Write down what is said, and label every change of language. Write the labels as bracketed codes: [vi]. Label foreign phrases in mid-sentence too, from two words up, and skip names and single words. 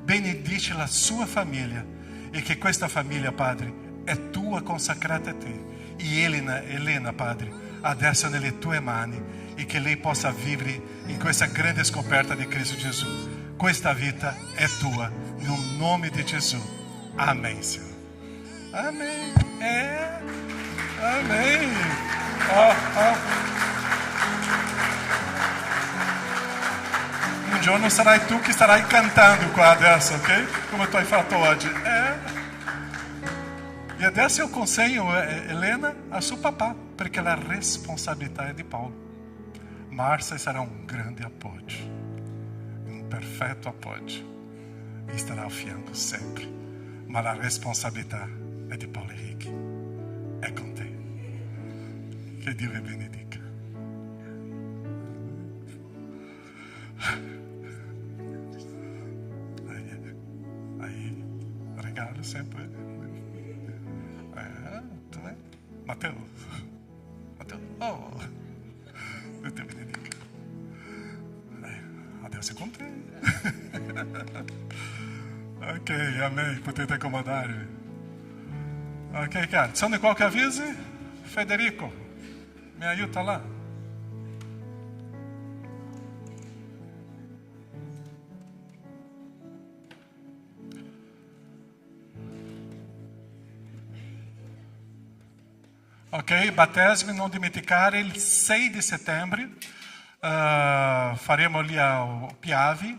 [it] benedice la sua famiglia e che questa famiglia, Padre, è tua consacrata a te. E Elena, Padre, adesso è nelle tue mani e che lei possa vivere in questa grande scoperta di Cristo Gesù. Questa vita è tua, nel nome di Gesù. [pt] Amém, Senhor. Amém. Amém. [it] Un giorno sarai tu che starai cantando qua adesso, ok? Come tu hai fatto oggi. E adesso eu consegno Helena a suo papà, perché la responsabilità è di Paulo. Márcia sarà un grande appoggio, un perfetto appoggio, e starà al fianco sempre. Ma la responsabilità è di Paulo Henrique, è con te. Che Dio vi benedica. Aí, regalo sempre. [pt] Tu vem? Mateus. Oh, Deus te benedica. [it] Adesso è con te. Ok, amém. Potete accomodarvi. Ok, cara. Sono qualche avviso? Federico, mi aiuta là. Ok, battesimi, non dimenticare, il 6 di settembre faremo lì a Piave.